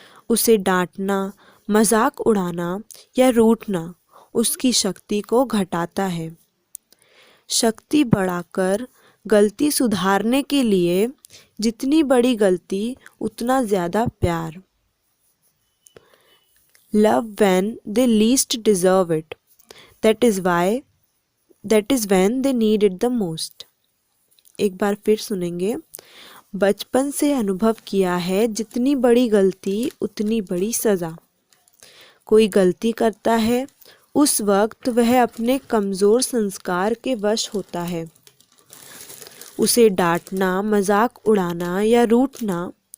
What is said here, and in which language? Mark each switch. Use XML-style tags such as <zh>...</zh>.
<hi>उसे डांटना, मजाक उड़ाना या रूठना उसकी शक्ति को घटाता है। शक्ति बढ़ाकर गलती सुधारने के लिए जितनी बड़ी गलती उतना ज़्यादा प्यार।</hi> <en>Love when they least deserve it. That is when they need it the most.</en> <hi>एक बार फिर सुनेंगे। बचपन से अनुभव किया है, जितनी बड़ी गलती उतनी बड़ी सज़ा। कोई गलती करता है उस वक्त वह अपने कमज़ोर संस्कार के वश होता है। उसे डांटना, मजाक उड़ाना या रूठना</hi>